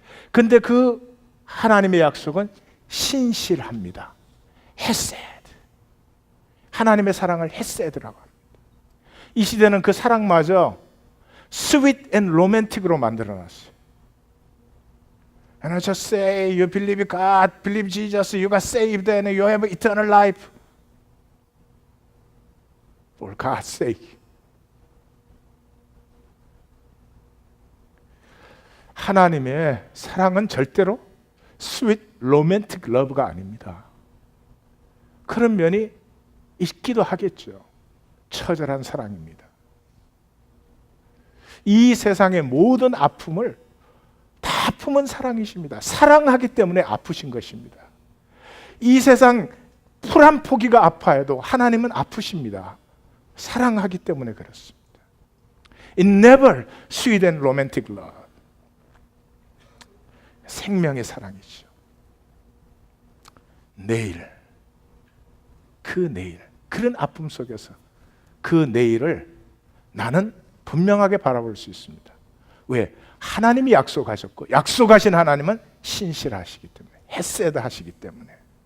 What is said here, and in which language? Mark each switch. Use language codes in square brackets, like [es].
[ko] 근데 그 하나님의 약속은 신실합니다. 헤세드. 하나님의 사랑을 헤세드라고 합니다. 이 시대는 그 사랑마저 [en] sweet and romantic [ko] 으로 만들어놨어요. [en] And I just say, you believe God, believe Jesus, you got saved and you have eternal life. For God's sake. [ko] 하나님의 사랑은 절대로 [en] sweet, romantic love [ko] 가 아닙니다. 그런 면이 있기도 하겠죠. 처절한 사랑입니다. 이 세상의 모든 아픔을 다 품은 사랑이십니다. 사랑하기 때문에 아프신 것입니다. 이 세상 풀 한 포기가 아파해도 하나님은 아프십니다. 사랑하기 때문에 그렇습니다. [en] It never sweet and romantic love. [ko] 생명의 사랑이죠. 내일, 그 내일, 그런 아픔 속에서 그 내일을 나는 분명하게 바라볼 수 있습니다. 왜? 하나님이 약속하셨고, 약속하신 하나님은 신실하시기 때문에, 헤세드 하시기 때문에.